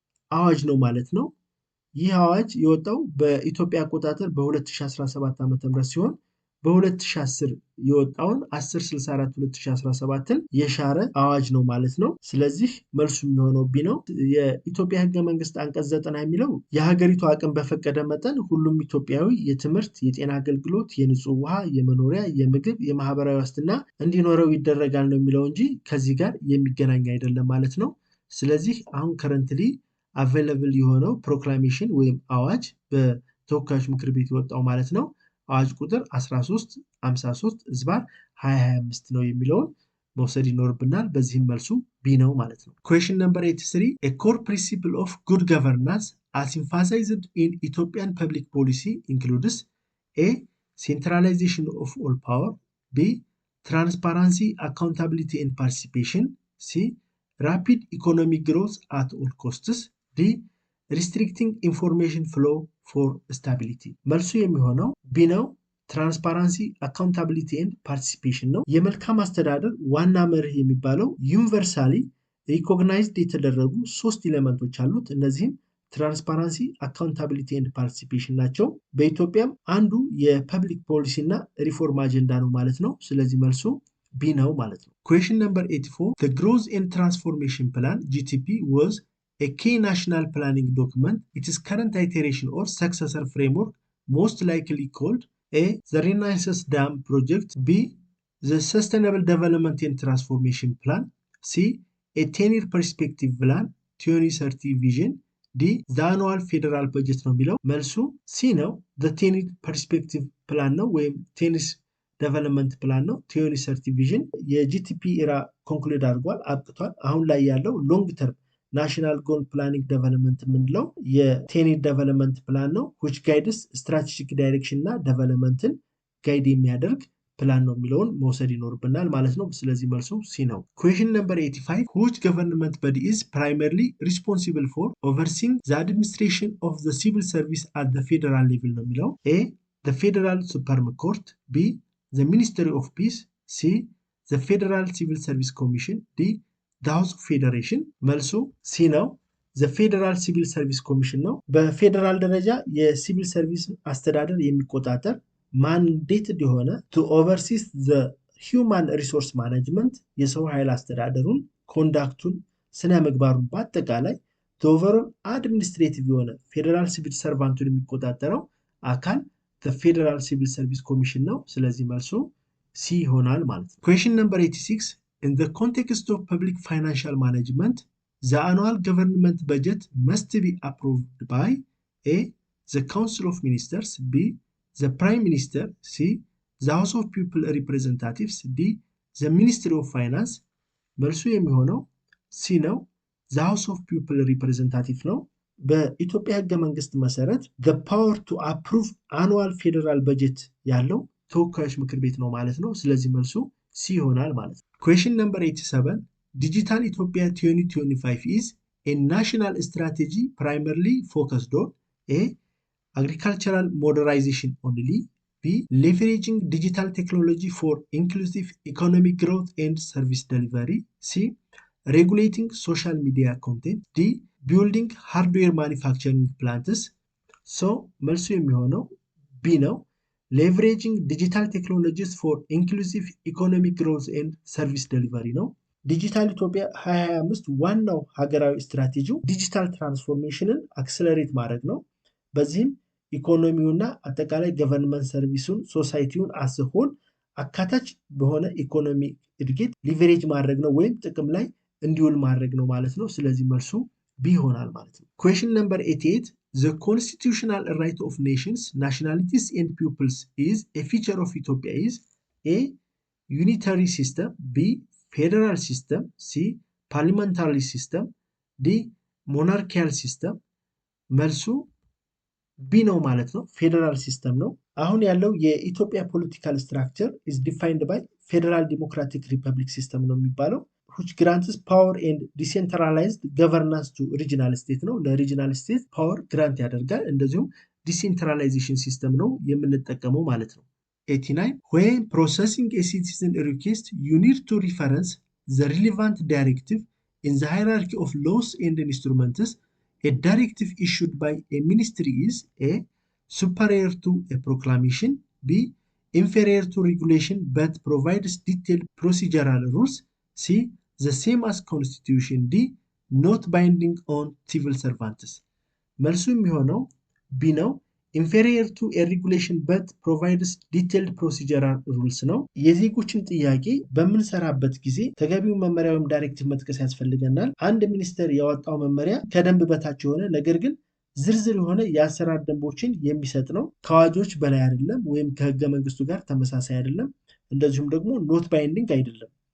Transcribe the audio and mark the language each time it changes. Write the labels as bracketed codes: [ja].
[am] አዋጅ ነው ማለት ነው። ይህ አዋጅ የወጣው በኢትዮጵያ አቆጣጠር በ2017 ዓ.ም ሲሆን በ2010 የወጣውን 1064/2017ን የሻረ አዋጅ ነው ማለት ነው። ስለዚህ መልሱ የሚሆነው ቢ ነው። የኢትዮጵያ ህገ መንግስት አንቀጽ 90 የሚለው የሀገሪቱ አቅም በፈቀደ መጠን ሁሉም ኢትዮጵያዊ የትምህርት፣ የጤና አገልግሎት፣ የንጹህ ውሃ፣ የመኖሪያ፣ የምግብ፣ የማህበራዊ ዋስትና እንዲኖረው ይደረጋል ነው የሚለው እንጂ ከዚህ ጋር የሚገናኝ አይደለም ማለት ነው። ስለዚህ አሁን ከረንትሊ አቬለብል የሆነው ፕሮክላሜሽን ወይም አዋጅ በተወካዮች ምክር ቤት የወጣው ማለት ነው አዋጅ ቁጥር 1353/2025 ነው የሚለውን መውሰድ ይኖርብናል። በዚህም መልሱ ቢ ነው ማለት ነው። [en] Question number 83. A core principle of good governance as emphasized in Ethiopian public policy includes A. Centralization of all power. B. Transparency, accountability and participation. C. Rapid economic growth at all costs. D. Restricting information flow for stability. [am] መልሱ የሚሆነው ቢ ነው። ትራንስፓረንሲ፣ አካውንታቢሊቲ ኤንድ ፓርቲሲፔሽን ነው። የመልካም አስተዳደር ዋና መርህ የሚባለው ዩኒቨርሳሊ ሪኮግናይዝድ የተደረጉ 3 ኤሌመንቶች አሉት። እነዚህም ትራንስፓረንሲ፣ አካውንታቢሊቲ ኤንድ ፓርቲሲፔሽን ናቸው። በኢትዮጵያም አንዱ የፐብሊክ ፖሊሲ እና ሪፎርም አጀንዳ ነው ማለት ነው። ስለዚህ መልሱ ቢ ነው ማለት ነው። [en] Question number 84. The Growth and Transformation Plan GTP was a key national planning document. Its current iteration or successor framework most likely called A. The Renaissance Dam Project. B. The Sustainable Development and Transformation Plan. C. A 10-year Perspective Plan 2030 Vision. D. The Annual Federal Budget [am] ነው የሚለው መልሱ ሲ ነው። [en] The 10-year Perspective Plan [am] ነው ወይም 10 ዴቨሎፕመንት ፕላን ነው። 2030 ቪዥን የጂቲፒ ኢራ ኮንክሉድ አድርጓል፣ አብቅቷል። አሁን ላይ ያለው ሎንግ ተርም ናሽናል ጎል ፕላኒንግ ዴቨሎፕመንት የምንለው የ10 ዴቨሎፕመንት ፕላን ነው [en] which guides strategic direction [am] እና ዴቨሎፕመንትን ጋይድ የሚያደርግ ፕላን ነው የሚለውን መውሰድ ይኖርብናል ማለት ነው። ስለዚህ መልሱ ሲ ነው። [en] Question number 85. Which government body is primarily responsible for overseeing the administration of the civil service at the federal level [am] ነው የሚለው [en] A. The Federal Supreme Court. B. The Ministry of Peace. C. The Federal Civil Service Commission. D. The House of Federation. [am] መልሱ ሲ ነው። [en] The Federal Civil Service Commission [am] ነው። በፌደራል ደረጃ የሲቪል ሰርቪስ አስተዳደር የሚቆጣጠር ማንዴትድ የሆነ [en] to oversee the human resource management [am] የሰው ኃይል አስተዳደሩን፣ ኮንዳክቱን፣ ስነ ምግባሩን በአጠቃላይ overall አድሚኒስትሬቲቭ የሆነ ፌደራል ሲቪል ሰርቫንቱን የሚቆጣጠረው አካል [en] the Federal Civil Service Commission [am] ነው። ስለዚህ መልሱ ሲ ይሆናል ማለት ነው። [en] Question number 86. In the context of public financial management, the annual government budget must be approved by A. The Council of Ministers. B. The Prime Minister. C. The House of People Representatives. D. the Ministry of Finance [am] መልሱ የሚሆነው ሲ ነው። [en] the House of People Representative ነው። [am] በኢትዮጵያ ህገ መንግስት መሰረት [en] the power to approve annual federal budget [am] ያለው ተወካዮች ምክር ቤት ነው ማለት ነው። [en] ስለዚህ መልሱ ሲ ይሆናል ማለት ነው። Question number 87 Digital Ethiopia 2025 is a national strategy primarily focused on A. Agricultural modernization only, B. Leveraging digital technology for inclusive economic growth and service delivery, C. Regulating social media content, D. Building hardware manufacturing plants. [am] So መልሱ የሚሆነው B ነው። [en] Leveraging digital technologies for inclusive economic growth and service delivery [am] ነው። ዲጂታል ኢትዮጵያ 2025 ዋናው ሀገራዊ ስትራቴጂው ዲጂታል ትራንስፎርሜሽንን አክሰለሬት ማድረግ ነው። በዚህም ኢኮኖሚውና አጠቃላይ ገቨርንመንት ሰርቪሱን ሶሳይቲውን አስሆን አካታች በሆነ ኢኮኖሚ እድገት ሊቨሬጅ ማድረግ ነው ወይም ጥቅም ላይ እንዲውል ማድረግ ነው ማለት ነው። ስለዚህ መልሱ ቢ ይሆናል ማለት ነው። [en] Question number 88 The constitutional right of nations, nationalities and peoples is a feature of Ethiopia is A. Unitary system, B. Federal system, C. Parliamentary system, D. Monarchical system. [am] መልሱ ቢ ነው ማለት ነው። ፌዴራል ሲስተም ነው። አሁን ያለው የኢትዮጵያ ፖለቲካል ስትራክቸር [en] is defined by Federal Democratic Republic system [am] ነው የሚባለው [en] which grants power and decentralized governance to regional state [am] ነው። ለሪጂናል ስቴት ፓወር ግራንት ያደርጋል። እንደዚሁም ዲሴንትራላይዜሽን ሲስተም ነው የምንጠቀመው ማለት ነው። [en] 89 When processing a citizen request, you need to reference the relevant directive in the hierarchy of laws and instruments. A directive issued by a ministry is A. Superior to a proclamation, B. Inferior to regulation but provides detailed procedural rules, C. The same as constitution, D. Not binding on civil servants. [am] መልሱ የሚሆነው ቢ ነው። [en] inferior to a regulation but provides detailed procedural rules [am] ነው። የዜጎችን ጥያቄ በምንሰራበት ጊዜ ተገቢውን መመሪያ ወይም ዳይሬክቲቭ መጥቀስ ያስፈልገናል። አንድ ሚኒስተር ያወጣው መመሪያ ከደንብ በታች የሆነ ነገር ግን ዝርዝር የሆነ የአሰራር ደንቦችን የሚሰጥ ነው። ከአዋጆች በላይ አይደለም ወይም ከህገ መንግስቱ ጋር ተመሳሳይ አይደለም። እንደዚሁም ደግሞ ኖት ባይንዲንግ አይደለም።